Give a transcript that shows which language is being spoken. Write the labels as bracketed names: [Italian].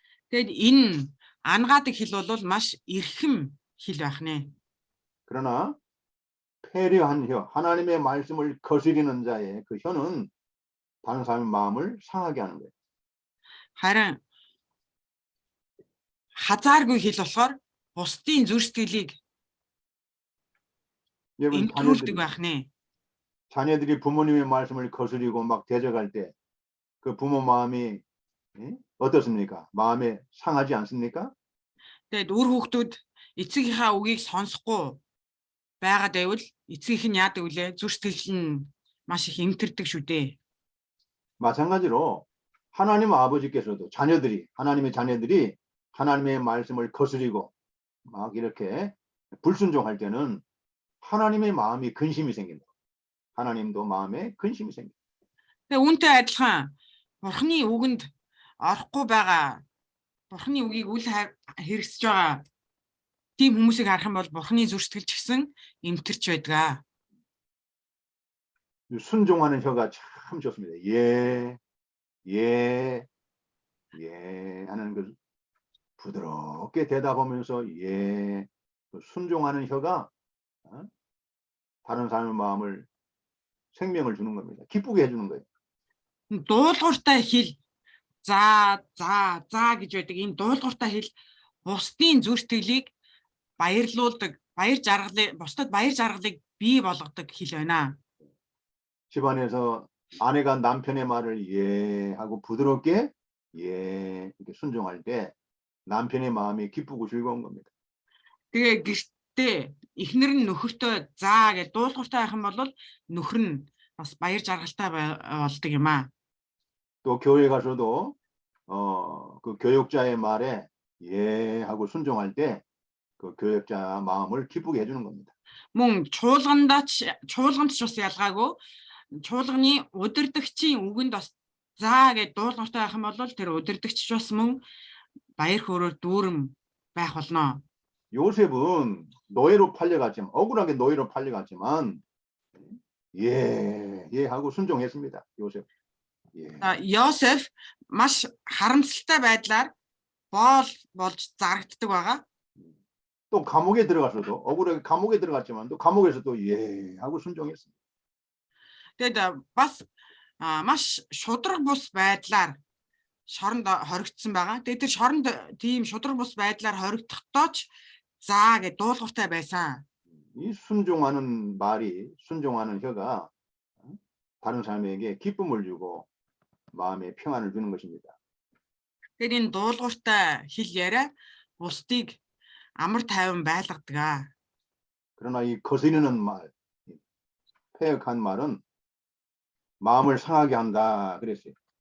[Mongolian] Тэгэд энэ ангаадаг хэл бол маш эрхэм хэл байх нэ. [Korean] 그러나 패례한 혀, 하나님의 말씀을 거스리는 자의 그 혀는 다른 사람의 마음을 상하게 하는 거예요. [Mongolian] Харин хазааргүй хэл болохоор бусдын зүрх сэтгэлийг [Korean] 여러분 [Mongolian] имтрүүлдэг байх нэ. [Korean] 자녀들이 부모님의 말씀을 거스리고 막 대적할 때 그 부모 마음이 어떻습니까? 마음에 상하지 않습니까? [Mongolian] Тэгээд үр хүүхдүүд эцэгийнхаа үгийг сонсохгүй байгаад байвал эцгийнх нь яадаг вүлээ? Зүрх сэтгэл нь маш их эмтэрдэг шүү дээ. [Korean] 마찬가지로 하나님 아버지께서도 하나님의 자녀들이 하나님의 말씀을 거스리고 막 이렇게 불순종할 때는 하나님의 마음이 근심이 생긴다. 하나님도 마음에 근심이 생긴다. [Mongolian] Тэгээд үүнтэй адилхан Бурхны үгэнд орохгүй байгаа, Бурхны үгийг үл хэрэгсэж байгаа тийм хүмүүсийг харах юм бол Бурхны зүрх сэтгэл ч гэсэн эмтэрч байдаг. [Korean] 순종하는 혀가 참 좋습니다. 예, 예, 예 하는 그 부드럽게 대답하면서 예, 순종하는 혀가 다른 사람의 마음을 생명을 주는 겁니다. 기쁘게 해주는 거예요. [Mongolian] Дуулууртай хэл за гэж байдаг. Энэ дуулууртай хэл бусдын зүрх сэтгэлийг баярлуулдаг, бусдад баяр жаргалыг бий болгодог хэл байна. [Korean] 집안에서 아내가 남편의 말을 예 하고 부드럽게 예 이렇게 순종할 때 남편의 마음이 기쁘고 즐거운 겁니다. [Mongolian] Тэгээ гэртээ эхнэр нь нөхөртөө заа гэж дуулууртай байх юм бол нөхөр нь бас баяр жаргалтай болдог юм аа. [Korean] 또 교회 가서도 그 교육자의 말에 예 하고 순종할 때 그 교육자 마음을 기쁘게 해주는 겁니다. [Mongolian] Мөн чуулганд ч бас ялгаагүй. Чуулганы удирдагчийн үгэнд бас заа гэж дуулууртай байх юм бол тэр удирдагч бас мөн баяр хөөрөөр дүүрэн байх болно. [Korean] 요셉은 노예로 팔려갔지만 억울하게 노예로 팔려갔지만 예 하고 순종했습니다. 요셉. 예. [Mongolian] Йосеф маш харамсалтай байдлаар болж зарагддаг байгаа. [Korean] 또 감옥에 들어가서도 억울하게 감옥에 들어갔지만 또 감옥에서도 예 하고 순종했습니다. [Mongolian] Тэгээд бас маш шудраг бус байдлаар шоронд хоригдсан байгаа. Тэгээд тэр шоронд тийм шудраг бус байдлаар хоригдохдоо ч заа гэж дуулууртай байсан. [Korean] 이 순종하는 혀가 다른 사람에게 기쁨을 주고 마음에 평안을 주는 것입니다. [Mongolian] Тэгээд энэ дуулууртай хэл яриа бусдыг амар тайван байлгадаг. [Korean] 그러나 이 거스르는 말, 패역한 말은 마음을 상하게 한다 그랬어요.